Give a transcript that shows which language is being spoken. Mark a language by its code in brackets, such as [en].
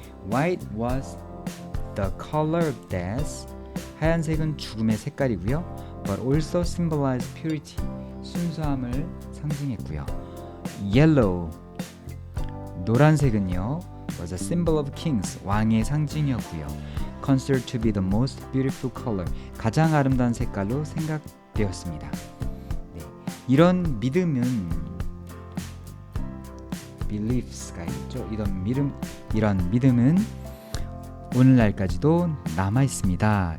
[en] White was the color of death. [ko] 하얀색은 죽음의 색깔이고요. [en] But also symbolized purity. [ko] 순수함을 상징했고요. Yellow. 노란색은요. [en] was a symbol of kings. [ko] 왕의 상징이었고요. [en] Considered to be the most beautiful color. [ko] 가장 아름다운 색깔로 생각되었습니다. 이런 믿음은 beliefs가 있죠. 이런 믿음은 오늘날까지도 남아 있습니다.